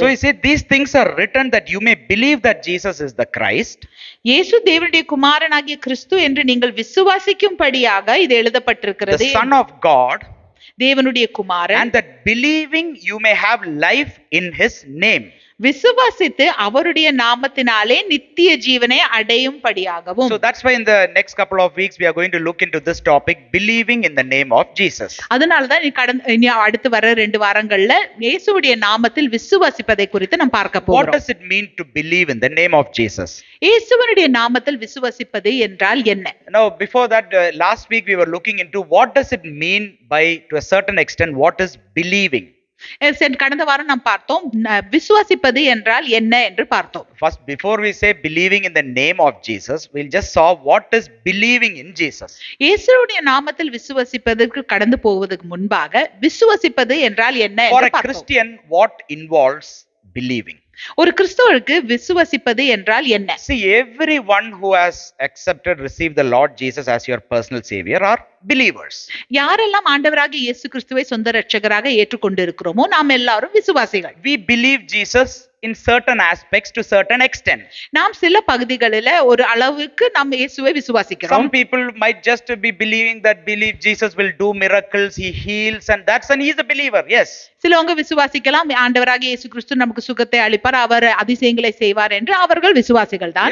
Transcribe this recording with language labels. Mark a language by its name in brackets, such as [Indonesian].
[English] So he said these things are written that you may believe that Jesus is the Christ. [Tamil] இயேசு தேவனுடைய குமாரனாகிய கிறிஸ்து என்று நீங்கள் விசுவாசிக்கும்படியாக இது எழுதப்பட்டிருக்கிறது. [English] The Son of God, [Tamil] தேவனுடைய குமாரன், [English] and that believing you may have life in his name. [Tamil] விசுவாசித்து அவருடைய நாமத்தினாலே நித்திய ஜீவனை அடையும்படியாகவும். [English] So that's why in the next couple of weeks we are going to look into this topic, believing in the name of Jesus. [Tamil] அதனால தான் இனி அடுத்து வர 2 வாரங்கள்ல இயேசுவுடைய நாமத்தில் விசுவாசிப்பதை குறித்து நாம் பார்க்க போகிறோம். [English] What does it mean to believe in the name of Jesus? [Tamil] இயேசுவினுடைய நாமத்தில் விசுவாசிப்பது என்றால் என்ன? [English] Now before that, last week we were looking into what does it mean by, to a certain extent, what is believing. [Tamil] கடந்த வாரம் நாம் பார்த்தோம் விசுவாசிப்பது என்றால் என்ன என்று பார்த்தோம். [English] First, before we say believing in the name of Jesus, we'll just saw what is believing in Jesus. [Tamil] இயேசுவுடைய நாமத்தில் விசுவாசிப்பதற்கு கடந்து போவதற்கு முன்பாக விசுவாசிப்பது என்றால் என்ன என்று பார்த்தோம். [English] For a Christian, what involves believing? [Tamil] ஒரு கிறிஸ்தவருக்கு விசுவாசிப்பது என்றால் என்ன? [English] See, everyone who has accepted, received the Lord Jesus as your personal savior are believers. [Tamil] யாரெல்லாம் ஆண்டவராகிய இயேசு கிறிஸ்துவை சொந்த இரட்சகராக ஏற்றுக்கொண்டிருக்கிறோமோ நாம் எல்லாரும் விசுவாசிகள். [English] We believe Jesus in certain aspects to certain extent. [Tamil] நாம் சில பகுதிகளில ஒரு அளவுக்கு நாம் இயேசுவை விசுவாசிக்கிறோம். [English] Some people might just be believing that believe Jesus will do miracles, he heals, and he is a believer. Yes. [Tamil] சிலவங்க விசுவாசிக்கலாம் ஆண்டவராகிய இயேசு கிறிஸ்து நமக்கு சுகத்தை அளிப்பார், அவர் அதிசயங்களை செய்வார் என்று அவர்கள் விசுவாசிகள் தான்.